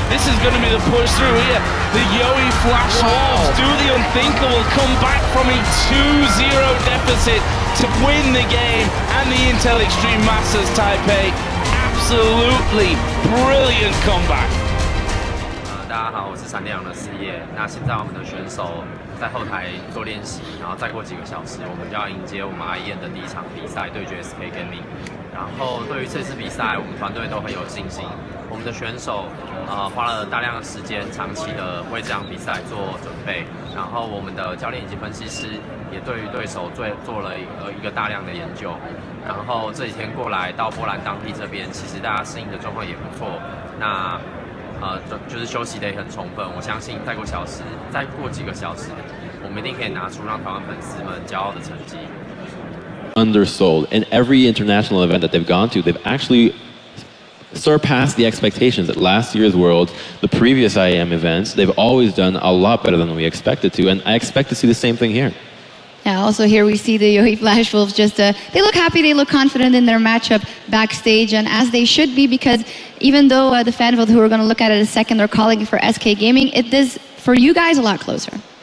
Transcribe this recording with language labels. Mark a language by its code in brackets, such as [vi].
[en] This is going to be the push through here. The yoeFlashWolves do the unthinkable, come back from a 2-0 deficit to win the game, and the Intel Extreme Masters Taipei, absolutely brilliant comeback. [zh] 大家好，我是闪电狼的4叶。那现在我们的选手在后台做练习，然后再过几个小时，我们就要迎接我们IEM的第1场比赛，对决 SK Gaming。然后对于这次比赛，我们团队都很有信心。我们的选手花了大量的时间，长期的为这场比赛做准备。然后我们的教练以及分析师也对于对手做了一个大量的研究。然后这几天过来到波兰当地这边，其实大家适应的状况也不错。那就是休息得也很充分，我相信再过几个小时，我们一定可以拿出让台湾粉丝们骄傲的成绩。 [en] Undersold. In every international event that they've gone to, they've actually surpassed the expectations at last year's World, the previous IEM events. They've always done a lot better than we expected to, and I expect to see the same thing here. Yeah, also here we see the yoeFlashWolves just, they look happy, they look confident in their matchup backstage, and as they should be, because even though the fan vote, who we're going to look at it in a second, they're calling for SK Gaming, it is, for you guys, a lot closer.